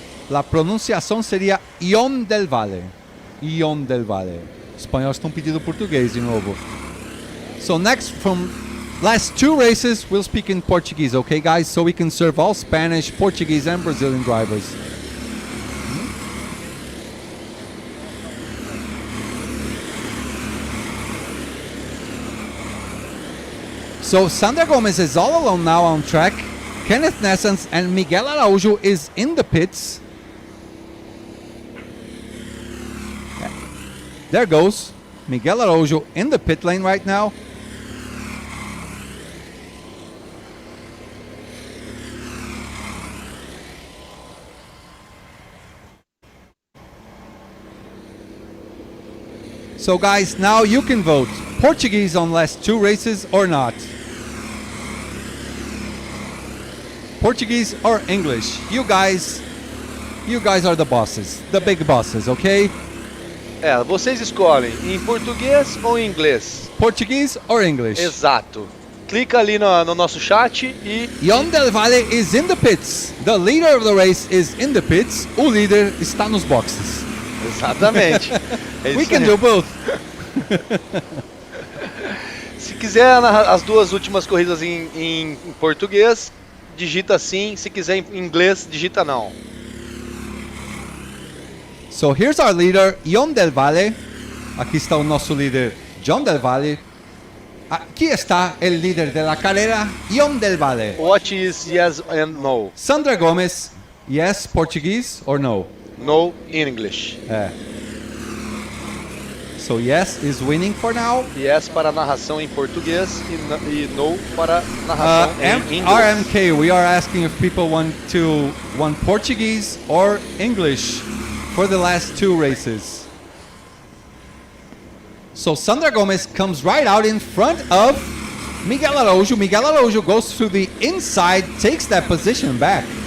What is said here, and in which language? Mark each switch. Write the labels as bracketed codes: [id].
[pt] La pronunciação seria Ion del Valle. Ion del Valle. Os espanhóis estão pedindo português de novo. [en] So next, from last 2 races, we'll speak in Portuguese, okay, guys? So we can serve all Spanish, Portuguese, and Brazilian drivers. So Sandra Gomez is all alone now on track. Kenneth Nessens and Miguel Araújo is in the pits. There goes Miguel Araújo in the pit lane right now. So guys, now you can vote. Portuguese on last 2 races or not? Portuguese or English? You guys are the bosses, the big bosses, okay? [pt] Vocês escolhem em português ou em inglês. [en] Portuguese or English? [pt] Exato. Clica ali no nosso chat e... [en] Ion del Valle is in the pits. The leader of the race is in the pits. [pt] O líder está nos boxes. Exatamente. [en] We can do both. [pt] Se quiser as 2 últimas corridas em português, digita sim. Se quiser em inglês, digita não. [en] So here's our leader, Ion del Valle. [pt] Aqui está o nosso líder, John del Valle. Aqui está o líder [es] de la carrera, [pt] Ion del Valle. [en] What is yes and no? Sandra Gomez, yes, Portuguese or no? No in English. So yes is winning for now. [pt] Yes para a narração em português e no para a narração em inglês. [en] RMK, we are asking if people want Portuguese or English for the last 2 races. So Sandra Gomez comes right out in front of Miguel Araújo. Miguel Araújo goes through the inside, takes that position back.